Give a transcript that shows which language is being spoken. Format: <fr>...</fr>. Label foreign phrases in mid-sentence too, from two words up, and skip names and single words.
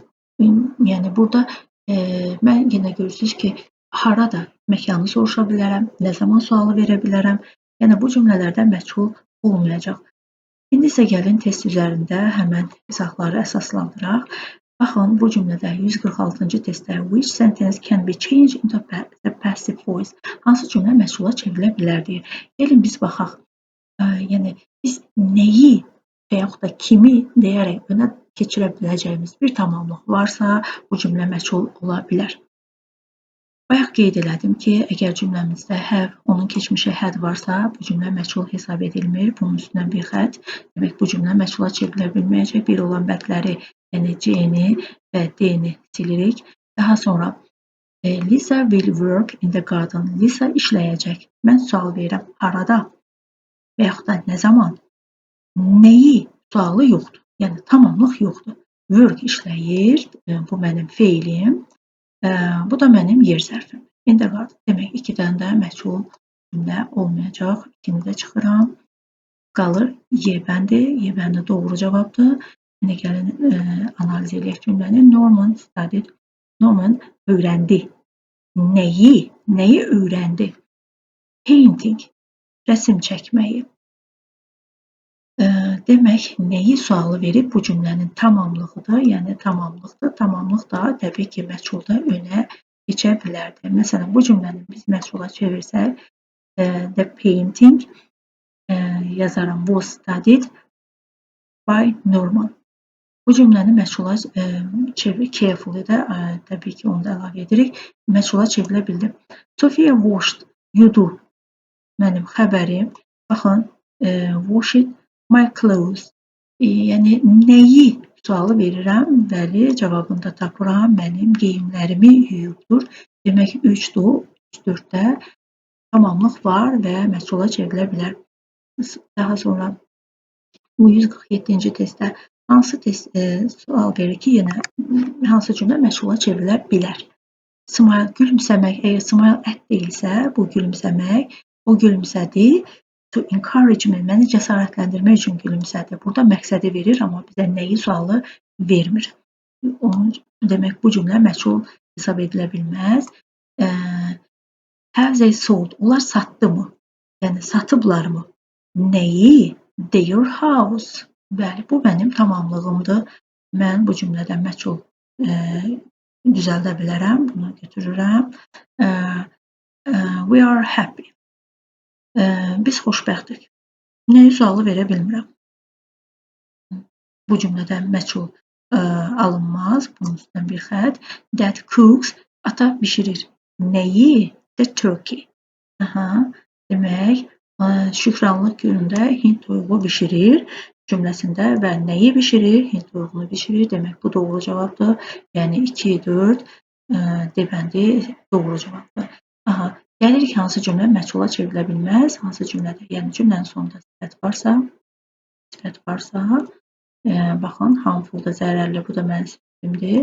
<az>Yəni burada mən yenə görürsünüz ki, harada məkanı soruşa bilərəm, nə zaman sualı verə bilərəm. Yəni bu cümlələrdə məchul olmayacaq. İndi isə gəlin test üzərində həmən izahları əsaslandıraq. Baxın, bu cümlədə 146-cı testdə</az> <en>which sentence can be changed into the passive voice?</en> <az>Hansı cümlə məchula çevrilə bilər deyir. Gəlin biz baxaq. Yəni biz nəyi və yaxud da kimi deyərək önə keçirə biləcəyimiz bir tamamlıq varsa, bu cümlə məchul ola bilər. Bayaq qeyd elədim ki, əgər cümləmizdə have, onun keçmişi had varsa, bu cümlə məchul hesab edilmir. Bunun üstünə bir xətt. Demək, bu cümlə məchula çevrilə bilməyəcək. Bir olan bədləri, yəni C-ni və D-ni silirik. Daha sonra</az> <en>Lisa will work in the garden.</en> <az>Lisa işləyəcək. Mən sual verirəm. Harada? Və yaxud da nə zaman? Nəyi? Sualı yoxdur. Yəni tamamlıq yoxdur. Work işləyir. Bu mənim feilim. Bu da mənim yer zərfim.</az> <en>In the garden.</en> <az>Demək, ikidən də məchul cümlə olmayacaq. İkini də çıxıram. Qalır Y bəndi. Y bəndi doğru cavabdır. İndi gəlin analiz edək cümləni.</az> <en>Norman studied.</en> <az>Norman öyrəndi. Nəyi? Nəyi öyrəndi? Painting. Rəsm çəkməyi. Demək, nəyi sualı verib bu cümlənin tamamlığıdır. Yəni tamamlıqdır. Tamamlıq da təbii ki, məchulda önə keçə bilərdi. Məsələn, bu cümləni biz məchula çevirsək,</az> <en>the painting yazaram was studied by Norman.</en> <az>Bu cümləni məchula carefully də təbii ki, onu da əlavə edirik. Məchula çevrilə bildi.</az> <en>Sophia washed,</en> <az>yudu. Mənim xəbərim. Baxın,</az> <en>washed my clothes.</en> <az>Yəni nəyi sualı verirəm, bəli, cavabında tapıram. Mənim geyimlərimi yuyubdur. Demək 3-dur, 3-4-də tamamlıq var və məchula çevrilə bilər. Daha sonra bu 147-ci testdə hansı sual verir ki, yenə hansı cümlə məchula çevrilə bilər? Smile, gülümsəmək. Əgər smile ət deyilsə, bu gülümsəmək, o gülümsədi.</az> <en>To encourage me,</en> <az>məni cəsarətləndirmək üçün gülümsədi. Burada məqsədi verir, amma bizə nəyi sualı vermir. Demək, bu cümlə məchul hesab edilə bilməz.</az> <en>Have they sold?</en> <az>Onlar satdı mı? Yəni, satıblarmı? Nəyi?</az> <en>Their house.</en> <az>Bəli, bu mənim tamamlığımdır. Mən bu cümlədən məchul düzəldə bilərəm. Bunu götürürəm.</az> <en>We are happy.</en> <az>Biz xoşbəxtik. Nəyi sualı verə bilmirəm. Bu cümlədən məchul alınmaz. Bunun üstündən bir xətt.</az> <en>Dad cooks.</en> <az>Ata bişirir. Nəyi?</az> <en>The turkey.</en> <az>Demək, şükranlıq günündə Hind toyuğu bişirir cümləsində və nəyi bişirir? Hind toyuğunu bişirir. Demək, bu doğru cavabdır. Yəni 2-4 deməli doğru cavabdır. Gəlirik hansı cümlə məchula çevrilə bilməz, hansı cümlədə, yəni cümlənin sonunda sifət varsa, baxın, harmful-da zərərli, bu da mənim sifətimdir.</az>